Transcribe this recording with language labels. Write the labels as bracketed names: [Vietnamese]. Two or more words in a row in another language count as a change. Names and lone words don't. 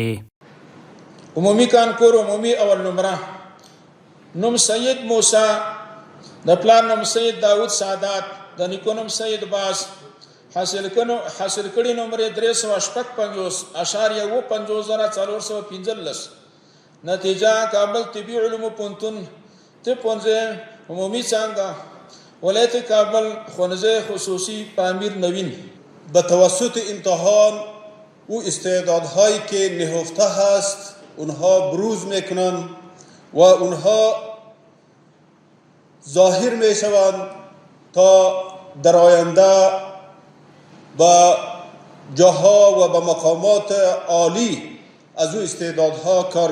[Pashto] عمومي کانکور عمومي اول نمره نوم سید موسی، د پلار نوم سید داود سعادت، د نیکه نوم سید باز، حاصل کړي نمرې 355.415 نتیجه کابل طبي علومو پوهنتون طب پوهنځی عمومي څانګه ولایت کابل ښوونځی خصوصی پامیر نوین. [Persian] به توسط امتحان او استعدادهایی که نهفته هست اونها بروز میکنند و اونها ظاهر میشوند تا در آینده به جاها و به مقامات عالی از او استعدادها کار